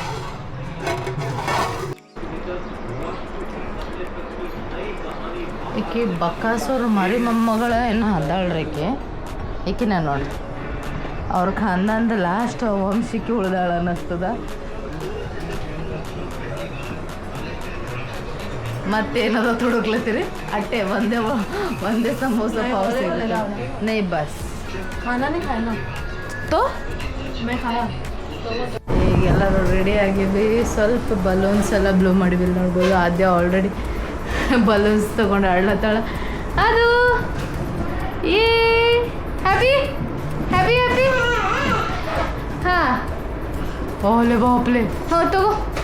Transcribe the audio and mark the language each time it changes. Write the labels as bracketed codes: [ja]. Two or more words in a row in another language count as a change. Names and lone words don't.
[kn] ಈಕಿ ಬಕ್ಕಾಸೋರು ಮರಿ ಮೊಮ್ಮಗಳ ಏನೋ ಅದಾಳ್ರಿ ಈಕಿನ ನೋಡಿ. ಅವ್ರ ಖಾನ್ದಾನ್ದ ಲಾಸ್ಟ್ ವಂಶಕ್ಕೆ ಉಳ್ದಾಳ ಅನ್ನಿಸ್ತದ. ಮತ್ತೇನದ ತುಡುಕ್ಲತ್ತೀರಿ ಅಟ್ಟೆ ಒಂದೇ ಸಮೋಸ ಪಾವ್ ಸಿಗುತ್ತೆ. [hi] नहीं बस खाना नहीं खाना ತೋ. मैं खाया. [kn] ಈಗ ಎಲ್ಲರೂ ರೆಡಿ ಆಗಿದ್ವಿ. ಸ್ವಲ್ಪ ಬಲೂನ್ಸ್ ಎಲ್ಲ ಬ್ಲೋ ಮಾಡಿದ್ವಿ ನೋಡ್ಬೋದು. ಆದ್ಯ ಆಲ್ರೆಡಿ ಬಲೂನ್ಸ್ ತೊಗೊಂಡು ಆಡ್ಲತ್ತಾಳ. ಅದು ಏ [en] happy happy happy. [kn] ಹಾಂ ಓಲೆ ಬಾಪ್ಲೆ. ಹಾಂ ತಗೋ.